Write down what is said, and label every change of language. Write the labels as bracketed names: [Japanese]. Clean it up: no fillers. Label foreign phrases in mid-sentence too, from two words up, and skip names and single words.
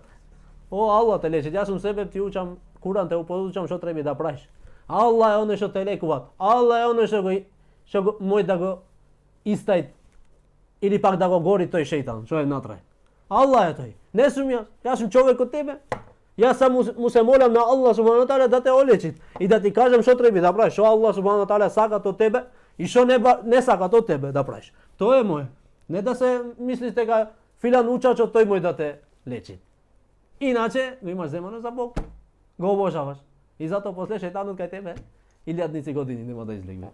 [Macedonian] Allah те лечи, јас сум себе ти учам, Куран те упоучам што треба да правиш. Allah е оној што те лекува. Allah е оној што мој да го истај или пак да го гори тој шејтан, што е натрај. Allah е тој. Не сум јас сум човек од тебе. Јас само му се молам на [Arabic] الله سبحانه وتعالى [Macedonian] да те олечи и да ти кажам што треба да правиш, што [Arabic] الله سبحانه وتعالى [Macedonian] сака од тебе и што не сака од тебе да правиш. Тоа е мој. Не да се мислиш дека филан учачот тој мој да те лечи. Иначе го имаш земано за Бог. Го обожаваш. И затоа после шејтанот кај тебе илјадници години нема да излегне.